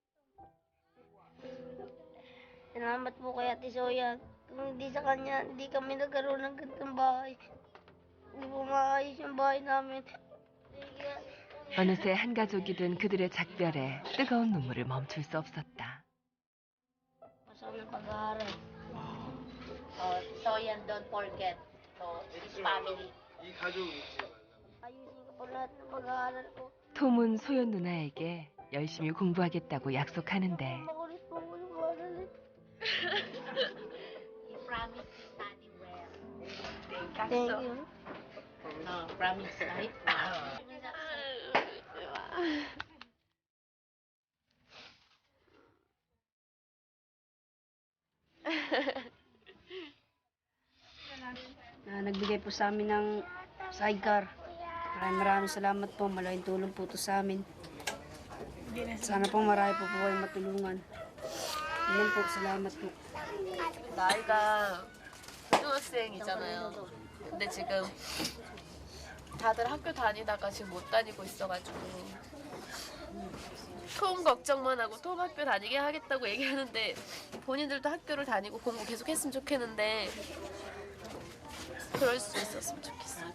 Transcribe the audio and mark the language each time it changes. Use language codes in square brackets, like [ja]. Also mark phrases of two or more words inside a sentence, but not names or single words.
[tl] Salamat po kay Ate Soya. Kung hindi sa kanya, hindi kami nagkaroon ng ganitong bahay. Hindi po maayos yung bahay namin. [ko] 어느새 한 가족이 된 그들의 작별에 뜨거운 눈물을 멈출 수 없었다. [tl] Masama ng pag-aaral. Soya, [en] don't forget. His family. [ko] 이 가족 잊지 말라고. [tl] Ayusin ko po lahat ng pag-aaral ko. [ko] 톰은 소연 누나에게 열심히 공부하겠다고 약속하는데 [tl] Makulit po ko yung pag-aaral. [en] You promise to study well. Thank you. No, promise, right? [tl] Nagbigay po sa amin ng sidecar. Maraming salamat po. Malaking tulong po ito sa amin. Sana po marami po kayong matulungan. Yan po, salamat po. [ko] 나이가 고등학생이잖아요. 근데 지금 다들 학교 다니다가 지금 못 다니고 있어가지고 톰 걱정만 하고 톰 학교 다니게 하겠다고 얘기하는데 본인들도 학교를 다니고 공부 계속 했으면 좋겠는데 그럴 수 있었으면 좋겠어.